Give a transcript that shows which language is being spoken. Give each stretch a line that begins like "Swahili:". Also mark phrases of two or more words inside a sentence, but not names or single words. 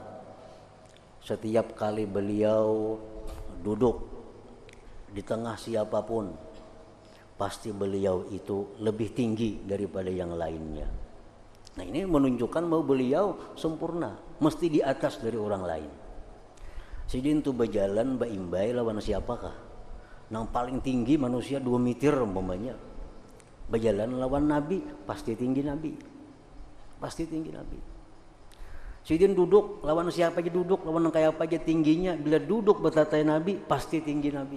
Indonesian: Setiap kali beliau duduk di tengah siapapun, pasti beliau itu lebih tinggi daripada yang lainnya. Nah, ini menunjukkan bahwa beliau sempurna, mesti di atas dari orang lain.
Banjar: Sidin tu berjalan baimbai lawan siapakah?
Indonesian: Yang paling tinggi manusia 2 meter umpamanya.
Banjar: Berjalan lawan Nabi, pasti tinggi Nabi. Pasti tinggi Nabi. Sidin duduk lawan siapa aja duduk, lawan kayak apa aja tingginya, bila duduk betatai Nabi, pasti tinggi Nabi.